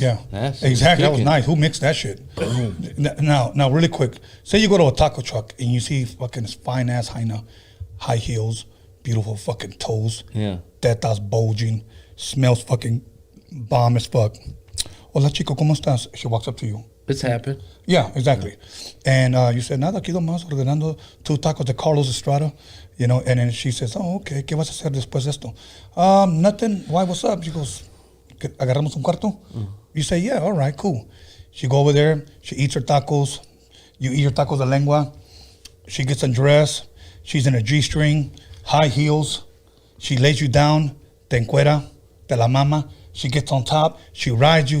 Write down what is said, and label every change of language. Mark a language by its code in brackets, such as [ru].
[en] Yeah, exactly. That was nice. Who mixed that shit? Now, really quick. Say you go to a taco truck and you see fucking fine ass high heels, beautiful fucking toes. Yeah. Tetas bulging, smells fucking bomb as fuck. [es] Hola chico, ¿cómo estás? [en] She walks up to you. It's happened. Yeah, exactly. And you said, [es] nada, aquí nomás ordenando 2 tacos de Carlos Estrada, [en] you know, and then she says, oh, okay, [es] ¿qué vas a hacer después de esto? [en] Nothing. Why, what's up? She goes, [es] ¿agarramos un cuarto? [en] You say, yeah, all right, cool. She go over there, she eats her tacos, you eat your tacos de lengua, she gets undressed, she's in a G-string, high heels. She lays you down, [es] te encuera, te la mama. [en] She gets on top. She rides you.